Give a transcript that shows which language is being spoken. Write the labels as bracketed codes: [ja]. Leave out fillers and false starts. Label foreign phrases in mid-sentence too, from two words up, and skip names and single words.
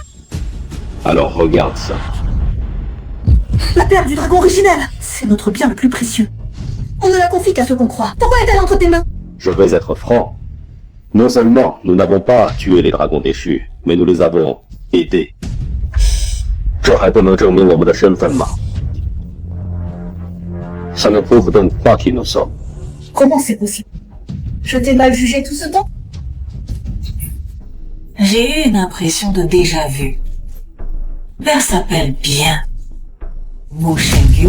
[fr] Alors regarde ça. La perle du dragon originel! C'est notre bien le plus précieux. On ne la confie qu'à ceux qu'on croit. Pourquoi est-elle entre tes mains? Je vais être franc. Non seulement nous n'avons pas tué les dragons déchus, mais nous les avons aidés. [zh] 这还不能证明我们的身份吗？ [fr] Ça ne prouve donc pas qui nous sommes. Comment c'est possible? Je t'ai mal jugé tout ce temps? J'ai eu une impression de déjà-vu. Père s'appelle bien Wu Shengyu.